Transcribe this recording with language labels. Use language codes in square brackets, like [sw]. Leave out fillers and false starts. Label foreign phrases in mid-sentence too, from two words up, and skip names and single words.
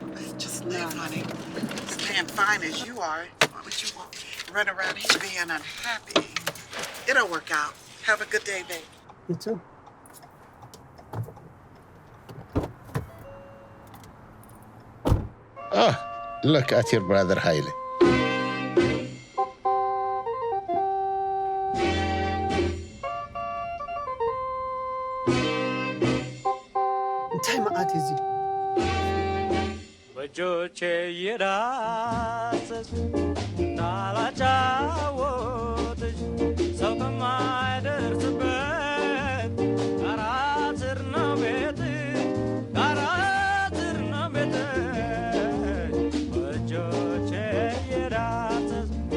[en] Just live, honey. Staying fine as you are. Why would you run around here being unhappy? It'll work out. Have a good day, babe. You too. Oh, look at your brother Haile. [ti] እንታይ መዓት እዚ [am] በእጆቼ የዳሰስ እንዳላጫወትሽ ሰው ከማይደርስበት ጋራ ስር ነው ቤትሽ፣ ጋራ ስር ነው ቤትሽ። በእጆቼ የዳሰስ